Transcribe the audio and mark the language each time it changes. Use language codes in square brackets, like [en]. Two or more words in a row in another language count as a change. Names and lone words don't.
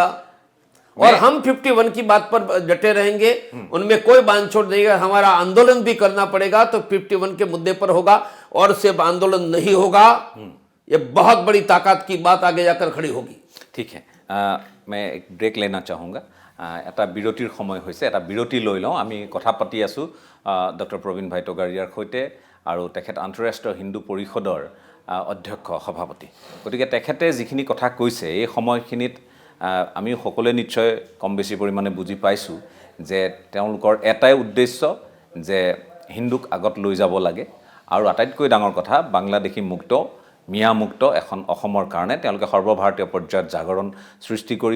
[hi] और हम 51 की बात पर डटे रहेंगे, उनमें कोई बांधछोड़ नहीं है। हमारा आंदोलन भी करना पड़ेगा तो 51 के मुद्दे पर होगा और सिर्फ आंदोलन नहीं होगा, ये बहुत बड़ी ताकत की बात आगे जाकर खड़ी होगी। ठीक है, मैं एक ব্ৰেক लेना चाहूँगा। [as] এটা বিৰতিৰ সময় হৈছে, এটা বিৰতি লৈ লওঁ। আমি কথা পাতি আছোঁ ডক্টৰ প্ৰবীণ ভাই টগাৰীয়াৰ সৈতে, আৰু তেখেত আন্তঃৰাষ্ট্ৰীয় হিন্দু পৰিষদৰ অধ্যক্ষ সভাপতি। গতিকে তেখেতে যিখিনি কথা কৈছে এই সময়খিনিত আমি সকলোৱে নিশ্চয় কম বেছি পৰিমাণে বুজি পাইছোঁ যে তেওঁলোকৰ এটাই উদ্দেশ্য যে হিন্দুক আগত লৈ যাব লাগে, আৰু আটাইতকৈ ডাঙৰ কথা বাংলাদেশী মুক্ত মিয়া মুক্ত এখন অসমৰ কাৰণে তেওঁলোকে সৰ্বভাৰতীয় পৰ্যায়ত জাগৰণ সৃষ্টি কৰিব।